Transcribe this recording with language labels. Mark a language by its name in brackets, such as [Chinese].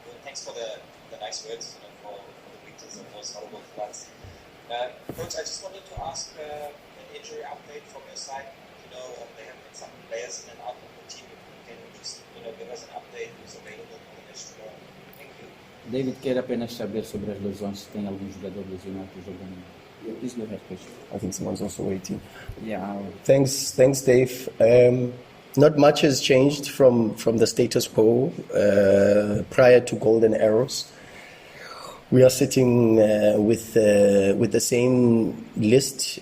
[English] Thanks for the nice words, for the pictures of those horrible floods. Coach, I just wanted to ask an injury update from your side. There have been some players in and out of the team. Can you just give us an update who's available for the next round? Thank you. [Portuguese] David quer apenas saber sobre as lesões, se tem algum jogador lesionado para o jogo da manhã. [English] Please go ahead, Coach. I think someone's also waiting. Yeah. Thanks, Dave. Not much has changed from the status quo prior to Golden Arrows. We are sitting with the same list.